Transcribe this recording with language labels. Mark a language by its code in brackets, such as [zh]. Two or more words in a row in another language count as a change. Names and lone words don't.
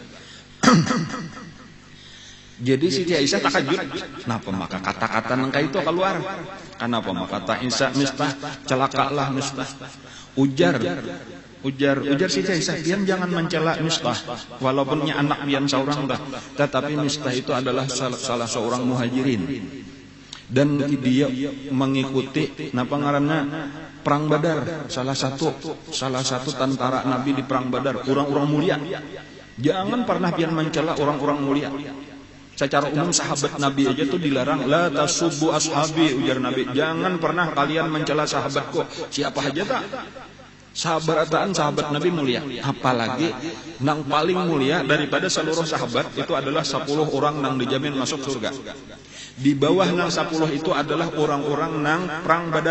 [bjn] Jadi Siti Aisyah takajud, kenapa maka kata-kata nang itu keluar? [id] Kenapa maka kata Isa Mistah, celakalah Mistah. [bjn] Ujar Siti Aisyah, pian jangan mencela Mistah, walaupunnya anak pian seorang dah, tetapi Mistah itu adalah salah seorang muhajirin. Dan dia mengikuti napa ngaranna perang Badar, salah satu tentara Nabi di perang Badar, orang-orang mulia. [id] Jangan pernah pian mencela orang-orang mulia. Secara umum sahabat Nabi aja tuh dilarang, [ar] la tasubbu ashabi, [id] ujar Nabi, jangan pernah kalian mencela sahabatku. Siapa aja tak? Sahabat Nabi mulia, apalagi nang paling mulia daripada seluruh sahabat itu adalah 10 orang nang dijamin masuk surga. Di bawah nang 10 itu adalah orang-orang nang perang Badar.